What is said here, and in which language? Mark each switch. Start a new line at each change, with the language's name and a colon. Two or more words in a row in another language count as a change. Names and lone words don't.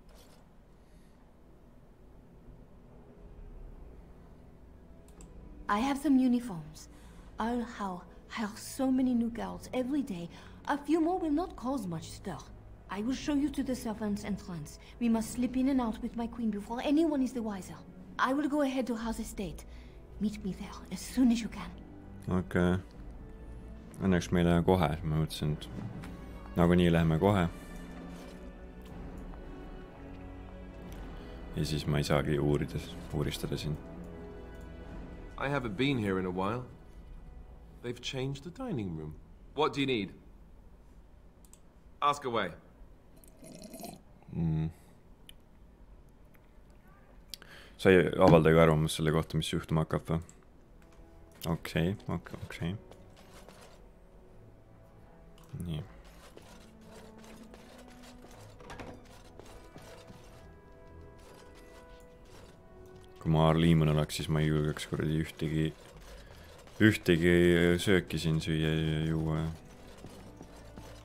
English: I have some uniforms. I'll hire so many new girls every day. A few more will not cause much stir. I will show you to the servants' entrance. We must slip in and out with my queen before anyone is the wiser. I will go ahead to House Estate. Meet me there as soon as you can. Okay.
Estonian: Õnneks me ei lähe kohe, ma mõtlesin, et nagunii läheme kohe. Ja siis ma ei saagi uuristada siin.
English: I haven't been here in a while. They've changed the dining room. What do you need? Ask away.
Estonian: Sa ei avaldagi arvamust selle kohta, mis juhtuma hakkab või? Okei. Nii. Kui ma Arliiman oleks, siis ma ei julgeks kuradi ühtegi sööki siin süüa ja juua.